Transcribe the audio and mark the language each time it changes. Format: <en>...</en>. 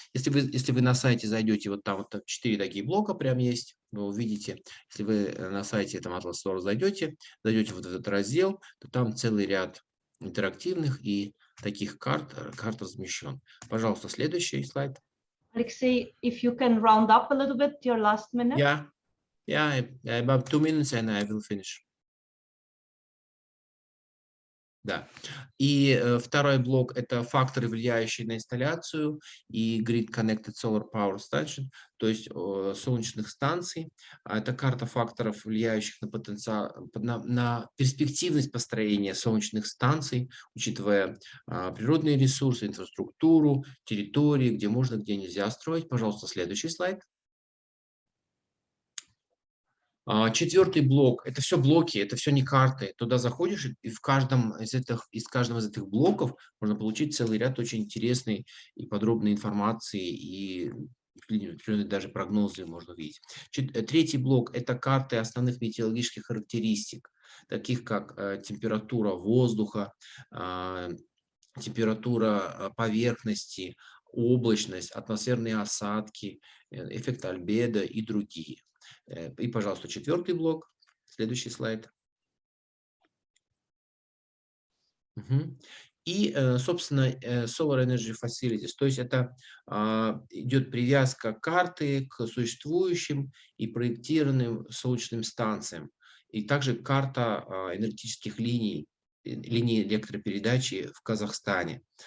<ru>Если вы на сайте зайдете, вот там вот 4 такие блока прям есть, вы увидите. Если вы на сайте этого Atlas Store зайдете вот в этот раздел, то там целый ряд интерактивных и таких карт размещен. Пожалуйста, следующий слайд.</ru> <en>Alexey, if you can round up a little bit your last minute. Yeah, about 2 minutes and I will finish.</en> <ru>Да. И второй блок – это факторы, влияющие на инсталляцию, и</ru> <en>Grid Connected Solar Power Station,</en> <ru>то есть солнечных станций. Это карта факторов, влияющих на потенциал, на перспективность построения солнечных станций, учитывая природные ресурсы, инфраструктуру, территории, где можно, где нельзя строить. Пожалуйста, следующий слайд. Четвертый блок – это все блоки, это все не карты. Туда заходишь, и в каждом из этих блоков можно получить целый ряд очень интересной и подробной информации, и даже прогнозы можно видеть. Третий блок – это карты основных метеорологических характеристик, таких как температура воздуха, температура поверхности, облачность, атмосферные осадки, эффект альбедо и другие. И, пожалуйста, четвертый блок. Следующий слайд. И, собственно, Solar Energy Facilities. То есть это идет привязка карты к существующим и проектированным солнечным станциям. И также карта энергетических линий электропередачи в Казахстане.</ru>